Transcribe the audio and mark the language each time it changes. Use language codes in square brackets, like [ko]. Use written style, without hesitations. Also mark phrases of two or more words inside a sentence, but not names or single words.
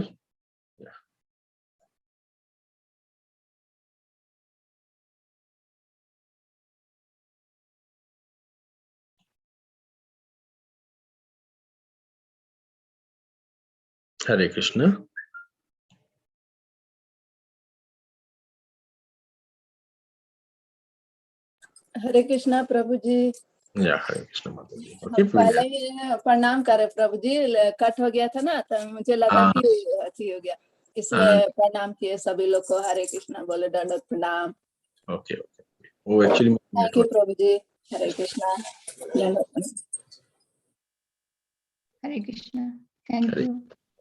[en] Yeah. Hare Krishna. [hi] हरे कृष्णा प्रभु जी। [en] Yeah, Hare Krishna Mataji. [hi] हम [en] Okay, we will [hi] पहले ही प्रणाम करे प्रभु जी, कट हो गया था ना, तो मुझे लगा कि अति हो गया, इसलिए प्रणाम किए सभी लोग को। हरे कृष्णा बोले, दंडवत प्रणाम। [en] Okay. Oh, actually, thank you [hi] प्रभु जी। हरे कृष्णा, दंडवत प्रणाम। [en] Hare Krishna. Thank Hare you.